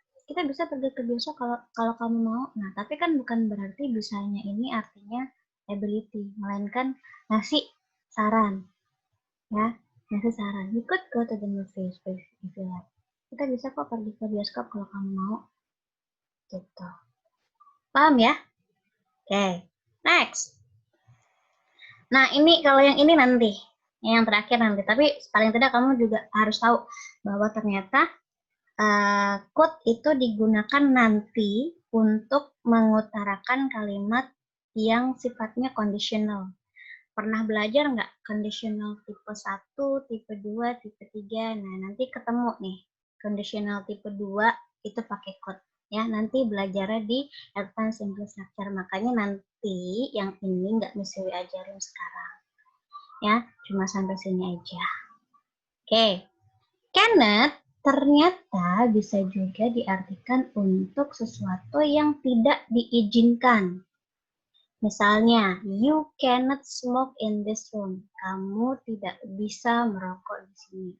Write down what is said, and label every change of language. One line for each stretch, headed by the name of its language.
Indonesian: Kita bisa pergi ke bioskop kalau kamu mau. Nah, tapi kan bukan berarti bisanya ini artinya ability, melainkan ngasih saran. Ya, ngasih saran.
English: You could go to the movies if you like.
Indonesian: Kita bisa kok pergi ke bioskop kalau kamu mau. Gitu. Paham ya? Oke. Next. Nah, ini kalau yang ini nanti. Yang terakhir nanti. Tapi paling tidak kamu juga harus tahu bahwa ternyata could itu digunakan nanti untuk mengutarakan kalimat yang sifatnya conditional. Pernah belajar nggak conditional tipe 1, tipe 2, tipe 3? Nah, nanti ketemu nih. Conditional tipe 2 itu pakai could. Ya, nanti belajarnya di Advanced English Lecture. Makanya nanti yang ini nggak mesti diajarin sekarang. Ya, cuma sampai sini aja. Oke. Cannot ternyata bisa juga diartikan untuk sesuatu yang tidak diizinkan. Misalnya,
English: you cannot smoke in this room.
Indonesian: Kamu tidak bisa merokok di sini.